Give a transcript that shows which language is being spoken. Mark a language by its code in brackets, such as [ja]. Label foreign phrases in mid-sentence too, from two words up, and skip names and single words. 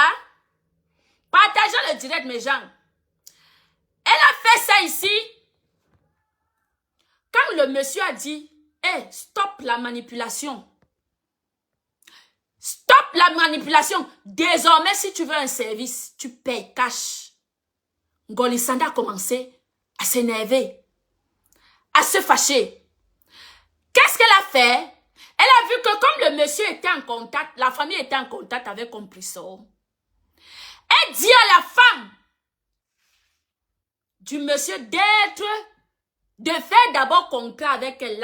[fr] Partageons le direct, mes gens. Elle a fait ça ici. Quand le monsieur a dit, hey, stop la manipulation. Stop la manipulation. Désormais, si tu veux un service, tu payes cash. Ngoli Sanda a commencé à s'énerver, à se fâcher. Qu'est-ce qu'elle a fait? Elle a vu que comme le monsieur était en contact, la famille était en contact avec Complisso, Elle dit à la femme du monsieur de faire d'abord contrat avec elle.